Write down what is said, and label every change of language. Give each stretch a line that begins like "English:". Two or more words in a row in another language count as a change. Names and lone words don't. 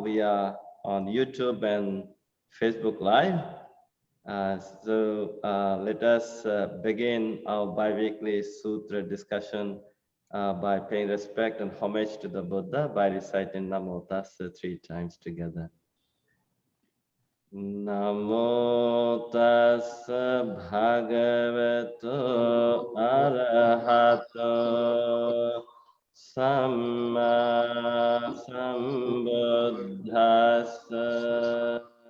English: We are on YouTube and Facebook Live. Let us begin our bi-weekly Sutra discussion by paying respect and homage to the Buddha by reciting Namo Tassa 3 times together.
Pali: Namo tassa bhagavato arahato samma sambuddhassa.